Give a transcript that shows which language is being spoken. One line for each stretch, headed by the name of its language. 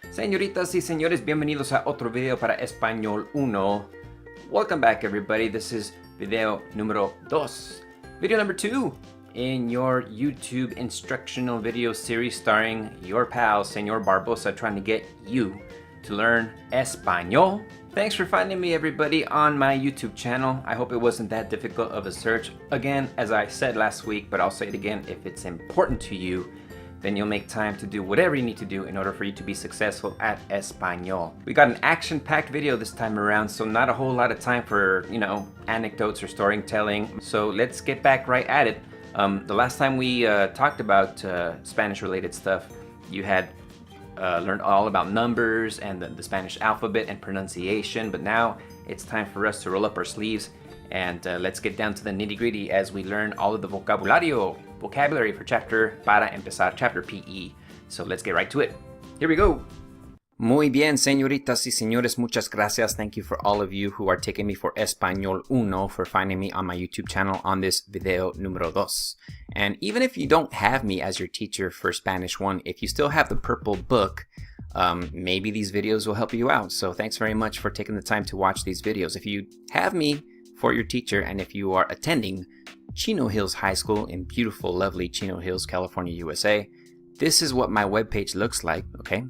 Spanish: Señoritas y señores, bienvenidos a otro video para Español 1.
English: Welcome back everybody, this is video número 2. Video number 2 in your YouTube instructional video series starring your pal, Señor Barbosa, trying to get you to learn Español. Thanks for finding me everybody on my YouTube channel. I hope it wasn't that difficult of a search. Again, as I said last week, but I'll say it again, if it's important to you, then you'll make time to do whatever you need to do in order for you to be successful at Español. We got an action-packed video this time around, so not a whole lot of time for, anecdotes or storytelling. So let's get back right at it. The last time we talked about Spanish-related stuff, you had learned all about numbers and the Spanish alphabet and pronunciation, but now it's time for us to roll up our sleeves and let's get down to the nitty-gritty as we learn all of the vocabulary for chapter para empezar, chapter PE. So let's get right to it. Here we go.
Spanish: Muy bien, señoritas y señores, muchas gracias.
English: Thank you for all of you who are taking me for Español 1 for finding me on my YouTube channel on this video número 2. And even if you don't have me as your teacher for Spanish 1, if you still have the purple book, maybe these videos will help you out. So thanks very much for taking the time to watch these videos. If you have me for your teacher and if you are attending Chino Hills High School in beautiful, lovely Chino Hills, California, USA, this is what my webpage looks like, okay?